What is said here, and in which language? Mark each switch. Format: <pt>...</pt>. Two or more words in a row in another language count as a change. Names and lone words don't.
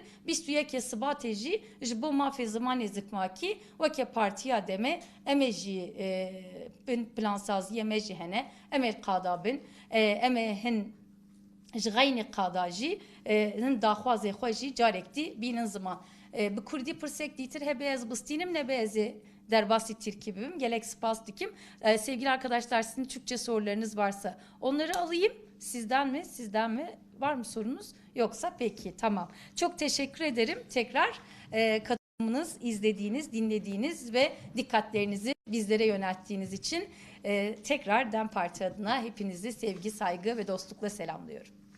<ku>21 Sibatê jî ji bo mafê zimanê zikmakî weke partiya deme em ê jî plansaziyê me jî hene, em ê qada bin, em ê hin ji xeynê qada jî hin daxwazê xwe jî carekdî bînin ziman. Bi Kurdî pirsek dîtir hebe ez bistînim ne be ezê derbasî Tirkî bibim. Gelek spas dikim.</ku> <tr>Sevgili arkadaşlar sizin Türkçe sorularınız varsa onları alayım. Sizden mi? Sizden mi? Var mı sorunuz? Yoksa peki tamam. Çok teşekkür ederim. Tekrar katılımınız, izlediğiniz, dinlediğiniz ve dikkatlerinizi bizlere yönelttiğiniz için tekrar DEM Parti adına hepinizi sevgi, saygı ve dostlukla selamlıyorum.</tr>